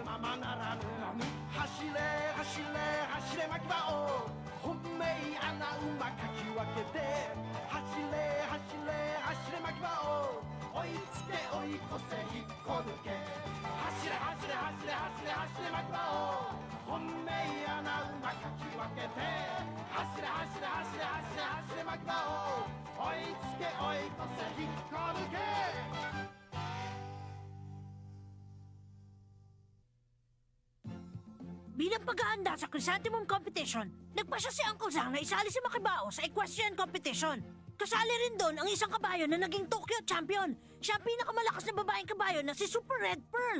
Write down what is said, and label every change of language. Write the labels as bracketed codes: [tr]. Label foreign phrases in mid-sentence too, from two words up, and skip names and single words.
[ja] ままならぬ走れ走れ走れ巻き場を本命穴馬かき分けて走れ走れ走れ巻き場を追いつけ追い越せ引っこ抜け走れ走れ走れ走れ走れ巻き場を本命穴馬かき分けて走れ走れ走れ走れ走れ巻き場を追いつけ追い越せ引っこ抜け [tl] Bilang paghahanda sa Chrysanthemum Competition, nagpasya si Uncle Zhang na isali si Makibao sa equestrian competition. Kasali rin doon ang isang kabayo na naging Tokyo champion. Siya ang pinakamalakas na babaeng kabayo na si Super Red Pearl.